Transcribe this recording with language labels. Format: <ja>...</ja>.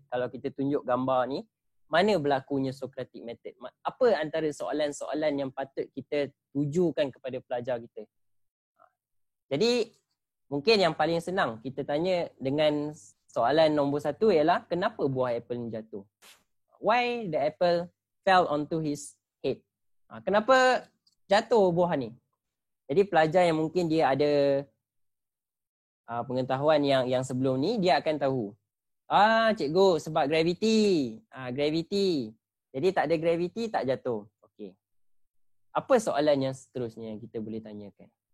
<ms>Kalau kita tunjuk gambar ni, mana berlakunya Socratic method? Apa antara soalan-soalan yang patut kita tujukan kepada pelajar kita? Jadi mungkin yang paling senang kita tanya dengan soalan nombor 1 ialah kenapa buah apple ni jatuh?</ms> <en>Why the apple fell onto his head?</en> <ms>Kenapa jatuh buah ni? Jadi pelajar yang mungkin dia ada pengetahuan yang sebelum ni, dia akan tahu. Cikgu, sebab graviti. Graviti. Jadi tak ada graviti, tak jatuh. Okey. Apa soalan yang seterusnya yang kita boleh tanyakan?</ms>